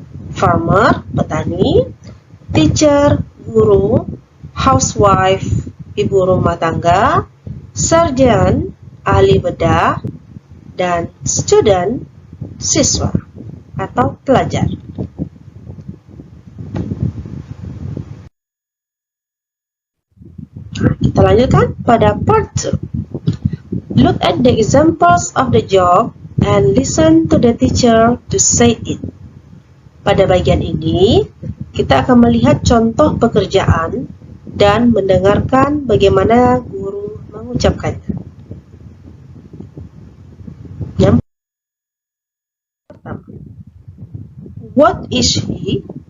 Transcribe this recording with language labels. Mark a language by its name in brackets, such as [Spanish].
[Indonesian] Farmer, petani, teacher, guru, housewife, ibu rumah tangga, surgeon, ahli bedah, dan student, siswa atau pelajar. Nah, kita lanjutkan pada part 2. [English] Look at the examples of the job and listen to the teacher to say it. [Indonesian] Pada bagian ini, kita akan melihat contoh pekerjaan dan mendengarkan bagaimana guru mengucapkannya. Yang pertama, [English] what is he?